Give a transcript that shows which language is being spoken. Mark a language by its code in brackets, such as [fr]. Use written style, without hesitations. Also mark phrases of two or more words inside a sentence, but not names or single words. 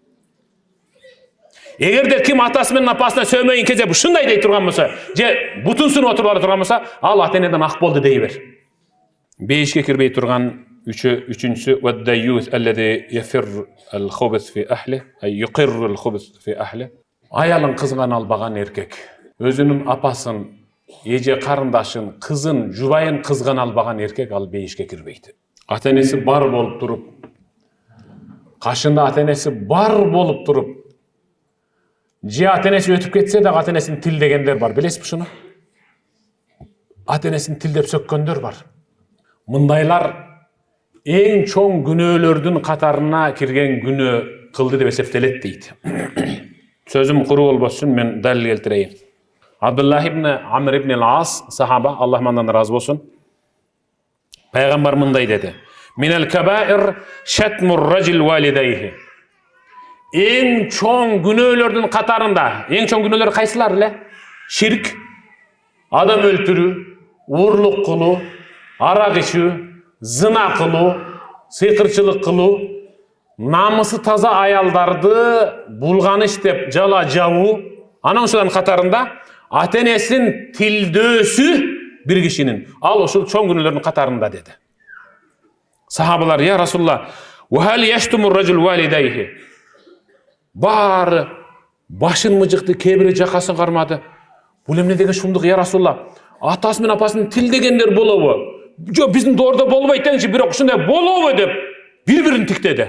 [ky] Эгерде ким атасы менен апасына сөймөйүн кезеп ушундай дей турган болсо, же бутун сунуп отуруп ала турган болсо, ал ата-энеден ак болду дей бер. [ar] Бейишке кирбей турган үчүнчүсү والديوث الذي يقر الخبث في أهله, أي يقر الخبث في أهله. [ky] Аялын кызгана албаган эркек, өзүнүн апасын, эже карындашын, кызын, жубайын кызгана албаган эркек ал бейишке кирбейт. Ата-энеси бар болуп туруп, кашында ата-энеси бар болуп туруп, же ата-энеси өтүп кетсе да ата-энесин тилдегендер бар. Билесизби шуну? Ата-энесин тилдеп сөккөндөр бар. Мындайлар эң чоң күнөөлөрдүн катарына кирген күнөө кылды деп эсептелет дейт. Сөзүм куру болбосун, мен далил келтирейин. Абдуллах ибн Амр ибн ал-Ас сахаба, Аллах мандан разы болсун, пайгамбар мындай деди: [ar] "من الكبائر شتم الرجل والديه." [ky] Eң чоң күнөөлөрдүн катарында, эң чоң күнөөлөр кайсылар эле? Ширк, адам өлтүрүү, уурлук кылуу, арак ичүү, зына кылуу, сыйкырчылык кылуу, намысы таза аялдарды булганыш деп жала жабуу. Анан ушулардын катарында ата-энесин тилдөөсү бир кишинин, ал ушул чоң күнөөлөрдүн катарында деди. Сахабалар: [ar] "يا رسول الله وهل يشتم الرجل والديه?" [ky] Бары башын мыжыкты, кебири жакасын кармады. Бул эмне деген шумдук, [ar] يا رسول الله? [ky] Атасы менен апасын тилдегендер болобу? Жок, биздин доордо болбойт деңчи, бирок ушундай болобу деп бири-бирин тиктеди.